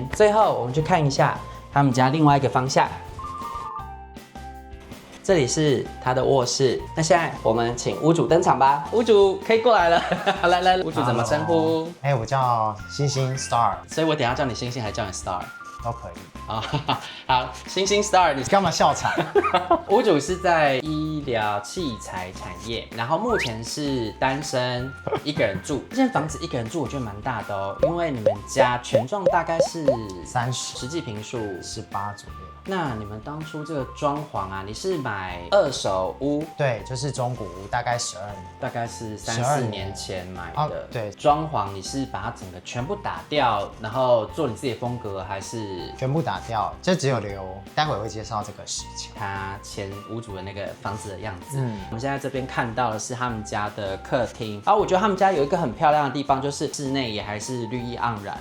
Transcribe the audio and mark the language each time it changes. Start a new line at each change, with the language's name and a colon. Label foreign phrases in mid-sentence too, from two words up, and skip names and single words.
Chinese: 最後我們去看一下他們家另外一個方向，這裡是他的臥室。那現在我們請屋主登場吧。屋主可以過來了。來，屋主怎麼稱呼？我叫星星 Star。所以我等一下叫你星星，還叫你 Star 都可以。好，星星 Star， 你幹嘛笑場？屋主是在医療器材產業，然後目前是單身，一個人住。這間房子一個人住，我覺得蠻大的哦，因為你们家全幢大概是 30，實際坪數 18左右。那你們當初這個裝潢啊，你是買二手屋？對，就是中古屋，大概12年，大概是3、4年前買的。对，裝潢你是把它整個全部打掉，然後做你自己的風格，還是全部打掉？就只有留，待會會介紹這個事情。他前屋主的那個房子的樣子。我們現在這邊看到的是他們家的客廳，然後我覺得他們家有一個很漂亮的地方，就是室內也還是綠意盎然。